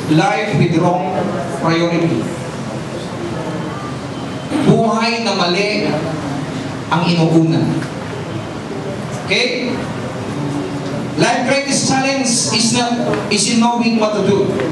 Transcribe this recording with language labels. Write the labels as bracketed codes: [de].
[en] Life with wrong priority. [tl] Buhay na mali ang inuuna. [en] Okay? Life greatest challenge is in knowing what to do.